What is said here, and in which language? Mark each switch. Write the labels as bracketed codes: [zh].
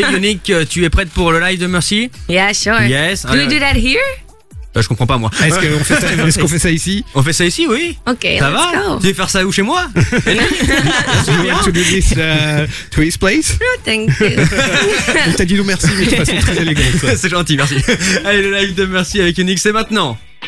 [fr] Yannick, tu es prête pour le live de Mercy? [en] Yeah, sure. Yes. Do we do that here? [fr] Je comprends pas moi. Est-ce qu'on fait ça, est-ce qu'on fait ça ici? On fait ça ici, oui. Ok. Ça [en] let's [fr] va? [en] Go. [fr] Tu veux faire ça où chez moi? [en] You want to do this to his place? No, thank you. [fr] On t'a dit nous merci, mais de façon très élégante. C'est gentil, merci. Allez, le live de Mercy avec Unix, c'est maintenant.